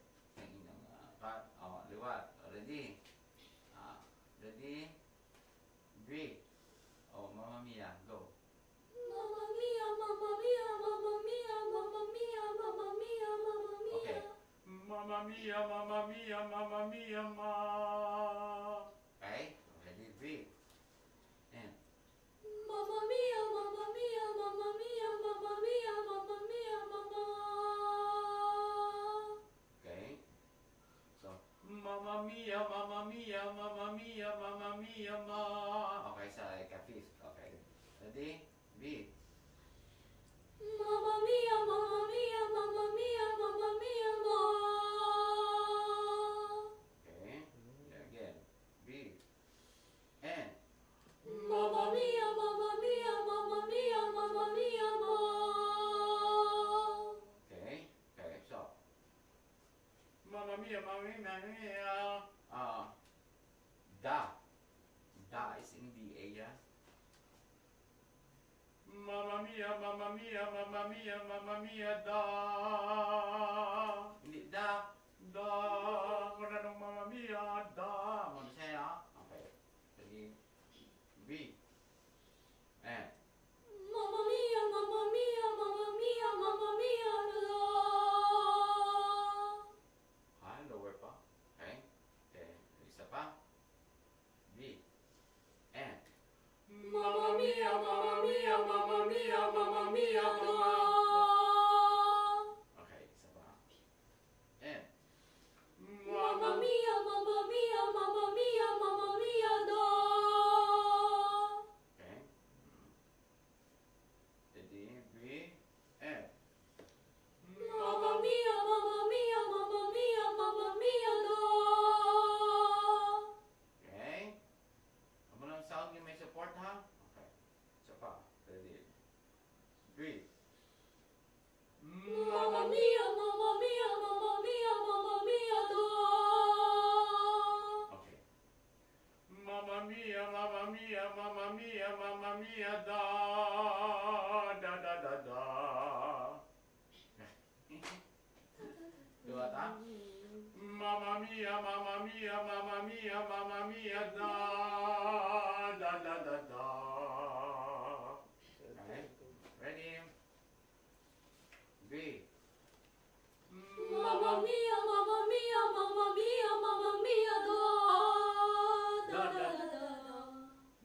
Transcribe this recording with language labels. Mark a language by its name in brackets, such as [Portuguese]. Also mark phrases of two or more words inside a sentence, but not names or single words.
[Filipino] Sa inyong liwat. Ready? [English] Ready? Breathe. Oh, [Italian] Mamma mia. [English] Go. [Italian] Mamma Mia, Mamma Mia, Mamma Mia, Mamma Mia, Mamma Mia, Mamma Mia. Okay. Mamma mia, ma. [English] Okay? Ready? Breathe. And [Italian] Mamma Mia, Mamma Mia, Mamma Mia, Mamma Mia, Mamma Mia, Mamma. okay. So, Mamma mia, ma. [English] Okay, sa ka-fifth. Okay. Ready? Breathe. [Italian] Mamma Mia, Mamma Mia, Mamma Mia, Mamma Mia, Ma. [English] Okay. Again. Breathe. And [Italian] Mamma Mia, Mamma Mia, Mamma Mia, Mamma Mia, Ma. [English] okay. Okay, so. [Italian] Mamma mia. [English] Da is in the A, yeah? [Italian] Mamma mia, da. [Filipino] Hindi, da. Da. Kung anong [Italian] mamma mia, [Filipino] da. Ano siya, okay. Sige. B. [English] And. [Italian] Mamma Mia, Mamma Mia, Mamma Mia, Mamma Mia, La. [Filipino] Lower pa. Okay. Okay. Isa pa. [English] B. And. [Italian] Mamma Mia, Mamma Mia, Mamma Mia, Mamma Mia, La. [Filipino] Okay, isa pa. And. [Italian] Mamma Mia, Mamma Mia, Mamma Mia, Mamma Mia, Da. [English] Okay. Ready, breathe, and. [Italian] Mamma Mia, Mamma Mia, Mamma Mia, Mamma Mia, Da. [English] Okay. [Filipino] Ano lang sound yung may support, ha? Okay. Isa pa. [English] Ready. Breathe. [Italian] Mamma Mia, Mamma Mia, Mamma Mia, Mamma Mia, Da. Okay. Mamma mia, da. Da, da, da, da. Dua ta? Mamma mia, da. Da, da, da, da. [English] Okay. Ready? Breathe. [Italian] Mamma Mia, Mamma Mia, Mamma Mia, Mamma Mia, Da. Da, da, da, da, da.